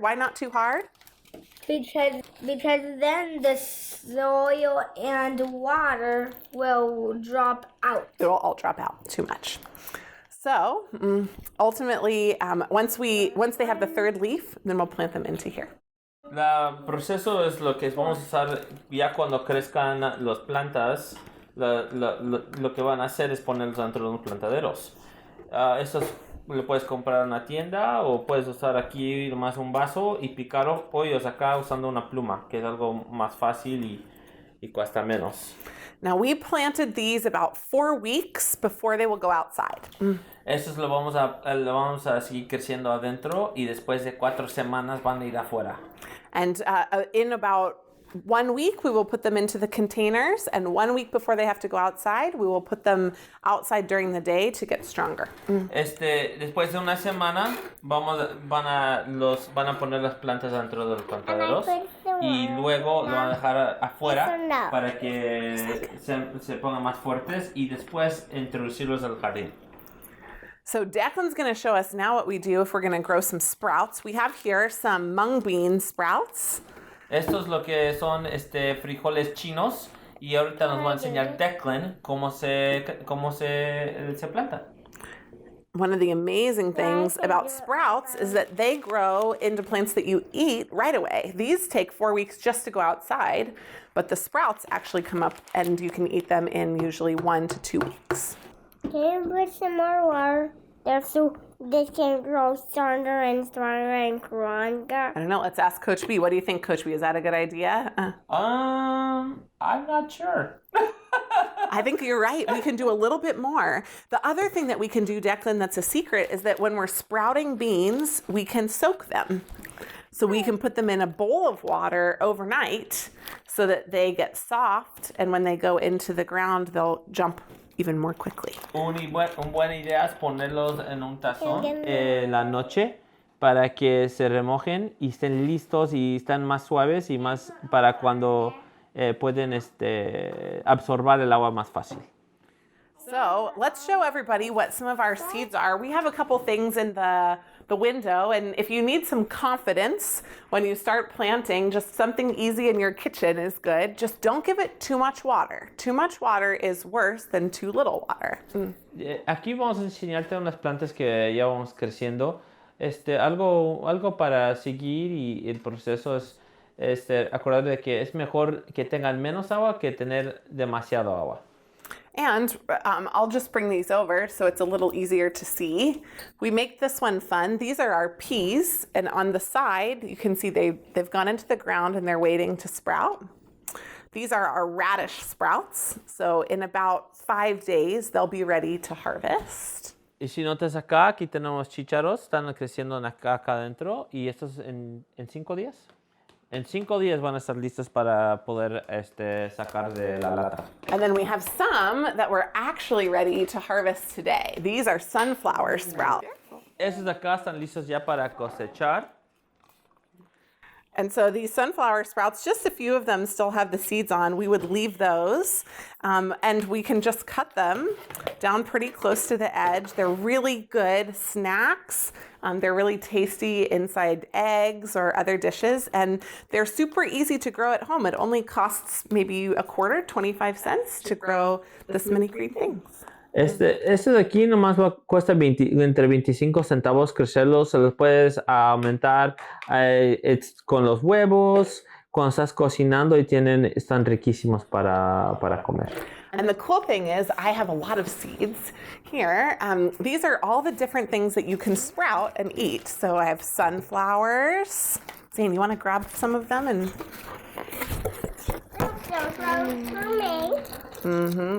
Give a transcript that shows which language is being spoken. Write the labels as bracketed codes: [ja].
[en] Why not too hard? Because then the soil and water will drop out. It will all drop out too much. So ultimately, once they have the third leaf, then we'll plant them into here. [es] El proceso es lo que vamos a usar ya cuando crezcan las plantas. Lo que van a hacer es ponerlos dentro de unos plantaderos. Estos lo puedes comprar en una tienda o puedes usar aquí nomás un vaso y picar hoyos acá usando una pluma, que es algo más fácil y cuesta menos. [en] Now we planted these about 4 weeks before they will go outside. [es] Estos lo vamos a seguir creciendo adentro y después de 4 semanas van a ir afuera. [en] And in about 1 week, we will put them into the containers, and 1 week before they have to go outside, we will put them outside during the day to get stronger. [es] Después de una semana van a poner las plantas dentro de los plantaderos y luego lo van a dejar afuera para que se pongan más fuertes y después introducirlos al jardín. [en] So Declan's going to show us now what we do if we're going to grow some sprouts. We have here some mung bean sprouts. [es] Esto es lo que son frijoles chinos y ahorita nos va a enseñar Declan cómo se planta. [en] One of the amazing things about sprouts is that they grow into plants that you eat right away. These take 4 weeks just to go outside, but the sprouts actually come up and you can eat them in usually 1 to 2 weeks. Can you put some more water there so they can grow stronger and stronger and stronger? I don't know. Let's ask Coach B. What do you think, Coach B? Is that a good idea? I'm not sure. I think you're right. We can do a little bit more. The other thing that we can do, Declan, that's a secret is that when we're sprouting beans, we can soak them. So we can put them in a bowl of water overnight so that they get soft, and when they go into the ground, they'll jump even more quickly. [es] Una buena idea es ponerlos en un tazón la noche para que se remojen y estén listos y están más suaves y más para cuando pueden absorber el agua más fácil. [en] So let's show everybody what some of our seeds are. We have a couple things in the window, and if you need some confidence when you start planting, just something easy in your kitchen is good. Just don't give it too much water. Too much water is worse than too little water. [es] Aquí vamos a enseñarte unas plantas que ya vamos creciendo. Algo para seguir y el proceso es acordar de que es mejor que tengan menos agua que tener demasiado agua. [en] And I'll just bring these over so it's a little easier to see. We make this one fun. These are our peas, and on the side, you can see they've gone into the ground and they're waiting to sprout. These are our radish sprouts. So in about 5 days, they'll be ready to harvest. [es] Y si notas acá, aquí tenemos chícharos, están creciendo acá adentro y estos en 5 días. En 5 días van a estar listos para poder sacar de la lata. [en] And then we have some that we're actually ready to harvest today. These are sunflower sprouts. [es] Estos de acá están listos ya para cosechar. [en] And so these sunflower sprouts, just a few of them still have the seeds on. We would leave those and we can just cut them down pretty close to the edge. They're really good snacks. They're really tasty inside eggs or other dishes, and they're super easy to grow at home. It only costs maybe a quarter, 25 cents to grow this many green things. [es] Este de aquí nomás cuesta entre 25 centavos crecerlos. Se los puedes aumentar con los huevos cuando estás cocinando y están riquísimos para comer. [en] And the cool thing is I have a lot of seeds here. These are all the different things that you can sprout and eat. So I have sunflowers. Zane, you want to grab some of them? And Sunflowers for me.